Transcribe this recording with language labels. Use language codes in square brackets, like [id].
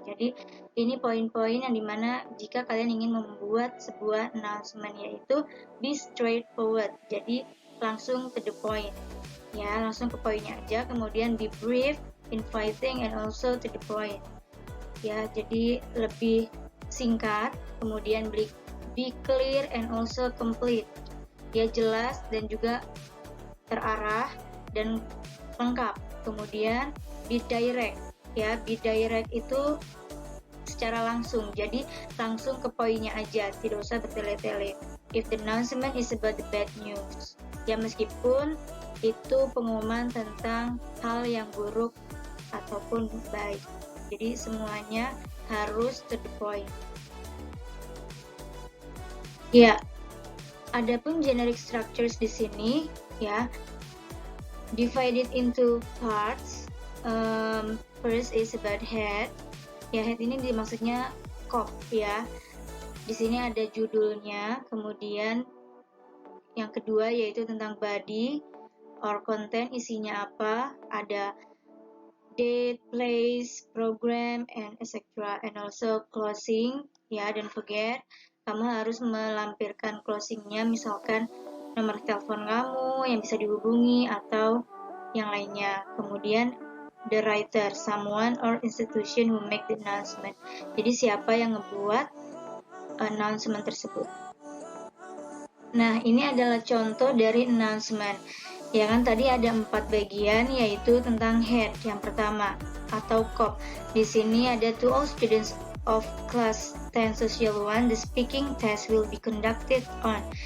[id] Jadi, ini poin-poin yang dimana jika kalian ingin membuat sebuah announcement, yaitu [en] be straightforward. [id] Jadi, langsung to the point. Ya, langsung ke poinnya aja. Kemudian [en] be brief, inviting, and also to the point. [id] Ya, jadi lebih singkat, kemudian [en] be clear and also complete. [id] Ya, jelas dan juga terarah dan lengkap. Kemudian [en] be direct. [id] Ya, be direct itu secara langsung. Jadi langsung ke poinnya aja, tidak usah bertele-tele. [en] If the announcement is about the bad news. [id] Ya, meskipun itu pengumuman tentang hal yang buruk ataupun baik. Jadi semuanya harus to the point. Ya, adapun generic structures di sini, ya, [en] divided into parts. First is about head. [id] Ya, head ini maksudnya kop, ya. Di sini ada judulnya. Kemudian yang kedua yaitu tentang [en] body or content, [id] isinya apa, ada date, place, program, and etc. [en] And also closing, [id] ya, [en] don't forget [id] kamu harus melampirkan closingnya, misalkan nomor telepon kamu yang bisa dihubungi atau yang lainnya. Kemudian [en] the writer, someone or institution who make the announcement. [id] Jadi siapa yang ngebuat announcement tersebut. Nah, ini adalah contoh dari announcement. Ya kan, tadi ada 4 bagian, yaitu tentang head yang pertama atau COP. Di sini ada [en] to all students of class 10 social 1, the speaking test will be conducted on.